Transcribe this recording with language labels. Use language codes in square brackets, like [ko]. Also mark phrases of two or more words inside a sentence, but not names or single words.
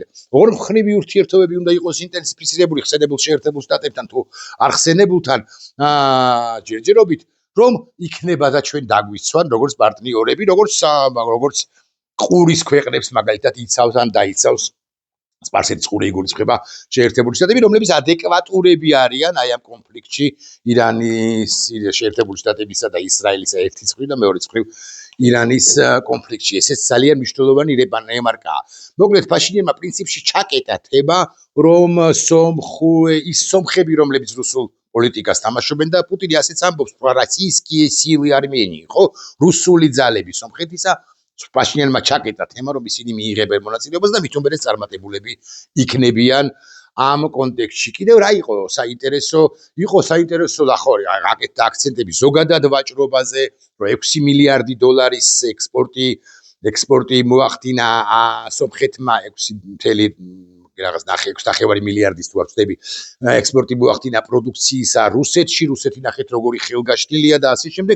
[ka] ორმხრივი ურთიერთობები უნდა იყოს ინტენსიფიცირებული ხსენებულ შეერთებულ შტატებთან თუ არ ხსენებულთან ჯერჯერობით, რომ იქნება და ჩვენ დაგვიცვან როგორც პარტნიორები, როგორც ყურის ქვეყნებს მაგალითად იცავს ან დაიცავს სპარსეთის ყური იგულისხმება შეერთებული შტატები, რომლებიც ადეკვატურები არიან აი ამ კონფლიქტში ირანის, შეერთებული შტატებისა და ისრაელის ერთი წხვი და მეორე წხვი ირანის კონფლიქტში. ესეც ძალიან მნიშვნელოვანი რემარკაა. მოკლედ ფაშინიანმა პრინციპში ჩაკეტა თემა, რომ ის სომხები, რომლებიც რუსულ პოლიტიკას თამაშობენ და პუტინი ასეც ამბობს, [ru] российские силы Армении, [ka] ხო? რუსული ძალები სომხეთისა, ფაშინიანმა ჩაკეტა თემა, რომ ისინი მიიღებენ მონაწილეობას და მithumeres წარმატებულები იქნებიან ამ კონტექსტში. კიდევ რა იყო საინტერესო? იყო საინტერესო და ხო, აკეთდა აქცენტები ზოგადად ვაჭრობაზე, რომ 6 მილიარდი დოლარის ექსპორტი მოახდინა სომხეთმა 6.9 მილიარდის თუ არ ვწდები ექსპორტი მოახდინა პროდუქციისა რუსეთში, რუსეთი ნახეთ როგორი ხელგაშლილია და ასე შემდეგ.